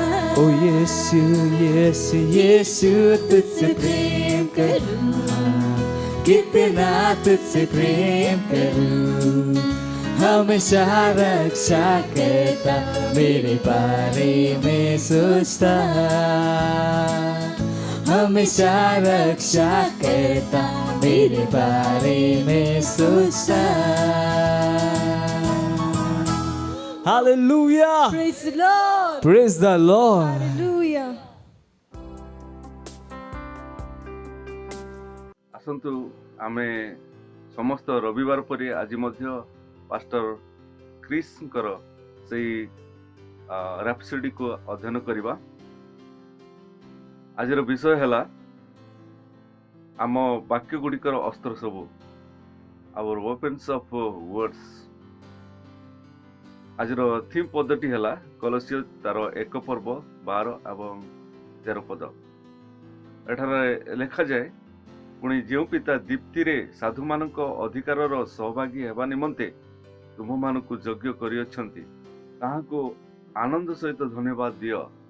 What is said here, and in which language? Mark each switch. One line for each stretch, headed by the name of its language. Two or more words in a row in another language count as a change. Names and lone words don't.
Hindi: ओ यीशु यीशु यीशु तुझसे प्रेम करूं, कितना तुझसे प्रेम करूं, हमेशा रक्षा करता मेरे बारे में सोचता, हमेशा रक्षा करता मेरे बारे में सोचता।
English: Hallelujah! Praise the Lord. Praise the Lord! Hallelujah.
Odia: ଆସନ୍ତୁ ଆମେ ସମସ୍ତ ରବିବାର ପରି ଆଜି ମଧ୍ୟ ପାଷ୍ଟର କ୍ରିସ୍ଙ୍କର ସେଇ ରାପସୋଡିକୁ ଅଧ୍ୟୟନ କରିବା। ଆଜିର ବିଷୟ ହେଲା ଆମ ବାକ୍ୟ ଗୁଡ଼ିକର ଅସ୍ତ୍ର ସବୁ,
English: our weapons of words।
Odia: ଆଜିର ଥିମ୍ ପଦଟି ହେଲା କଲୋସିୟ ତାର 1 ପର୍ବ 12 ଏବଂ 13 ପଦ। ଏଠାରେ ଲେଖାଯାଏ, ପୁଣି ଯେଉଁ ପିତା ଦୀପ୍ତିରେ ସାଧୁମାନଙ୍କ ଅଧିକାରର ସହଭାଗୀ ହେବା ନିମନ୍ତେ ତୁମମାନଙ୍କୁ ଯୋଗ୍ୟ କରିଅଛନ୍ତି, ତାହାଙ୍କୁ ଆନନ୍ଦ ସହିତ ଧନ୍ୟବାଦ ଦିଅ।